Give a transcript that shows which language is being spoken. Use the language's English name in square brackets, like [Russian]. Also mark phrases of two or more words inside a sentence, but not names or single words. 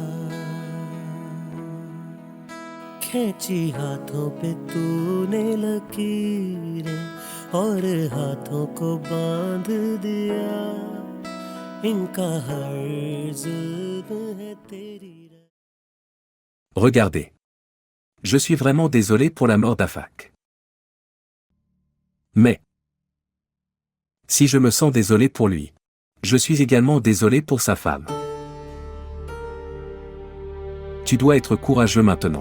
[Hindi] खींची हाथों पे तूने लकीरें और हाथों को बांध दिया इनका हर जुल्म है तेरी [French] Regardez. Je suis vraiment désolé pour la mort d'Afak. Mais, si je me sens désolé pour lui, je suis également désolé pour sa femme. Tu dois être courageux maintenant.